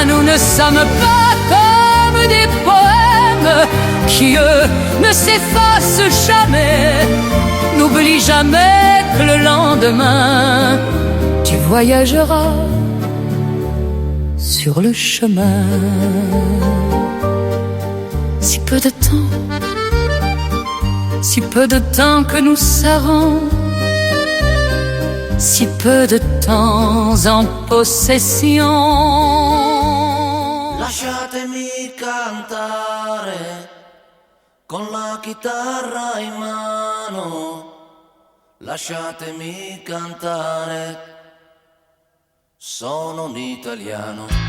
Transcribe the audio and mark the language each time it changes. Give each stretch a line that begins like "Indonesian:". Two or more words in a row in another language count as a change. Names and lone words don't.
French: Nous ne sommes pas comme des poèmes qui, eux, ne s'effacent jamais, n'oublient jamais que le lendemain, tu voyageras sur le chemin. Si peu de temps que nous serrons, si peu de temps en possession.
Italian: Lasciatemi cantare con la chitarra in mano, lasciatemi cantare, sono un italiano.